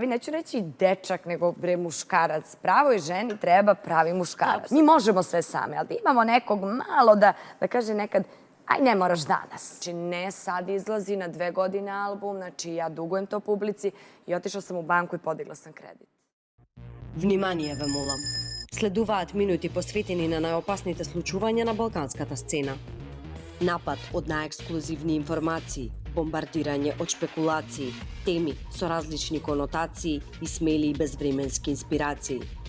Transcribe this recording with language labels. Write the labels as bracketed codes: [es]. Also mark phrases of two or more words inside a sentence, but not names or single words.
[sr] Neću reći dečak, nego muškarac. Pravoj ženi treba pravi muškarac. Mi možemo sve same, ali imamo nekog malo da kaže nekad aj, ne moraš danas. Znači, ne sad izlazi na 2 godine album, znači ja dugujem to publici i otišla sam u banku i podigla sam kredit. [mk] Внимание ве молам. Следуваат минути посветени на најопасните случувања на балканската сцена. Напад од најексклузивни информации, бомбардирање од шпекулации, теми со различни конотации и смели и безвременски инспирации.